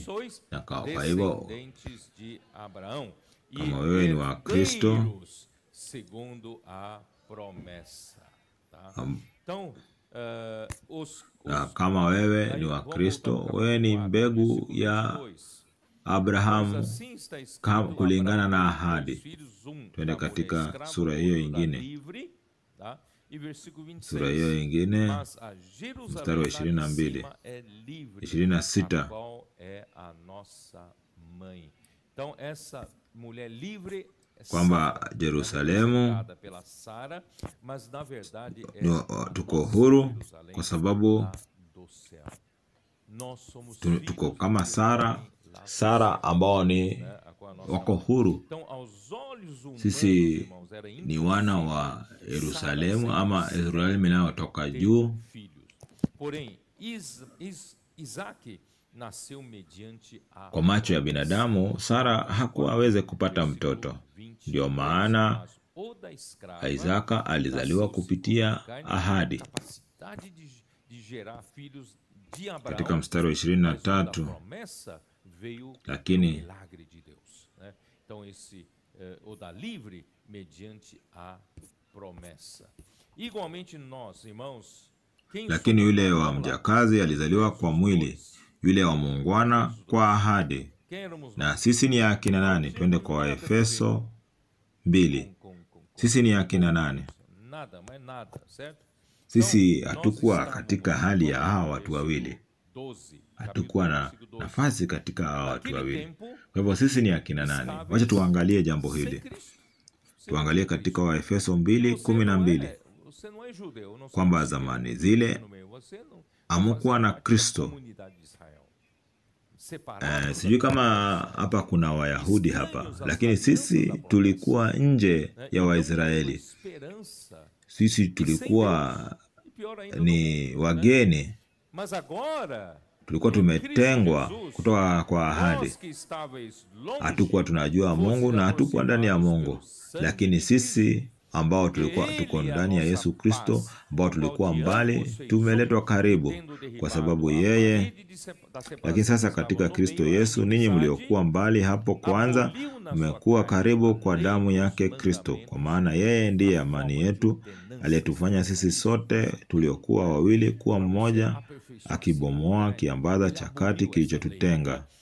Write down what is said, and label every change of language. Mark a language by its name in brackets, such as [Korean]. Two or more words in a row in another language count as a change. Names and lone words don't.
[Swahili] Na kwa hivyo kama wewe ni wa Kristo, na kama wewe ni wa Kristo, wewe ni mbegu ya Abrahamu kulingana na ahadi. Twende katika sura hiyo ingine, sura hiyo ingine [Portuguese] Mas a [Swahili] mstari wa [Portuguese] Jerusalém lá de [Swahili] 22, [Portuguese] cima é livre, 26. a qual é a nossa mãe. Então essa mulher livre é [Swahili] Kwamba Sara, Yerusalemu [Portuguese] representada pela Sara, mas na verdade é [Swahili] tuko [Portuguese] nossa [Swahili] huru [Portuguese] Jerusalém [Swahili] kwa sababu [Portuguese] lá do céu. Nós somos filhos [Swahili] tuko [Portuguese] de [Swahili] kama Sara, [Portuguese] Jerusalém lá do [Swahili] Sara [Portuguese] céu, [Swahili] ambao ni [Portuguese] né? A qual a nossa [Swahili] wako [Portuguese] mãe. [Swahili] huru. [Portuguese] Então aos olhos humanos, [Swahili] Sisi [Portuguese] irmãos, era [Swahili] ni wana wa [Portuguese] impossível [Swahili] Yerusalemu Sara ama [Portuguese] ser [Swahili] Israeli inayotoka [Portuguese] ter [Swahili] juu. [Portuguese] filhos. Porém, Isaac nasceu mediante a [Swahili] Kwa macho ya binadamu, Sara hakuweze kupata mtoto. Ndio maana [Portuguese] mas o da escrava [Swahili] Isaka alizaliwa kupitia ahadi. [Portuguese] capacidade de gerar filhos de Abraão. [Swahili] Katika mstari wa [Portuguese] Mas o da [Swahili] 23, [Portuguese] promessa veio [Swahili] lakini [Portuguese] pelo milagre de Deus, né? Então esse o da livre mediante a promessa. Igualmente nós, irmãos, quem [Swahili] lakini yule [Portuguese] somos [Swahili] wa [Portuguese] nós? [Swahili] mjakazi alizaliwa kwa mwili, yule wa muungwana kwa ahadi. [Portuguese] Quem éramos [Swahili] Na [Portuguese] nós? [Swahili] sisi ni akina nani? Twende kwa Waefeso 2. Sisi ni akina nani? [Portuguese] Nada, mas nada, certo? [Swahili] Sisi [Portuguese] Então, [Swahili] hatukuwa [Portuguese] nós [Swahili] katika [Portuguese] estávamos [Swahili] hali ya [Portuguese] no [Swahili] hawa watu wawili. [Portuguese] versículo 12, [Swahili] Hatukuwa na [Portuguese] capítulo 12. [Swahili] nafasi katika hawa watu [Portuguese] Naquele [Swahili] wawili. [Portuguese] tempo, [Swahili] Kwa hivyo sisi ni akina nani? Wacha tuangalie jambo [Portuguese] sem [Swahili] hili. [Portuguese] Cristo. Sem [Swahili] Tuangalie [Portuguese] Cristo. [Swahili] katika Waefeso [Portuguese] Você [Swahili] 2:12 [Portuguese] você não é judeu, não [Swahili] kwamba [Portuguese] somos [Swahili] zamani [Portuguese] judeus, [Swahili] zile [Portuguese] no meio. Você não [Swahili] hamukuwa na [Portuguese] fazia parte da [Swahili] Kristo. [Portuguese] comunidade de Israel. Separados [Swahili] Sijui [Portuguese] da [Swahili] kama hapa kuna Wayahudi hapa, lakini sisi tulikuwa nje [Portuguese] né? [Swahili] ya [Portuguese] Então, [Swahili] Waisraeli. [Portuguese] esperança. [Swahili] Sisi tulikuwa [Portuguese] E pior ainda, [Swahili] ni [Portuguese] não, né? [Swahili] wageni, [Portuguese] Mas agora, [Swahili] tulikuwa tumetengwa kutoka kwa ahadi. [Portuguese] nós que estáveis longe, [Swahili] Hatukuwa tunajua Mungu na hatukuwa ndani ya Mungu, lakini sisi ambao tulikuwa tuko ndani ya Yesu Kristo, ambao tulikuwa mbali, tumeletwa karibu kwa sababu yeye. Lakini sasa katika Kristo Yesu, ninyi mliokuwa mbali hapo kwanza, mmekuwa karibu kwa damu yake Kristo, kwa maana yeye ndiye amani yetu, aliyetufanya sisi sote tuliokuwa wawili kuwa mmoja, akibomoa kiambaza cha kati kilichotutenga,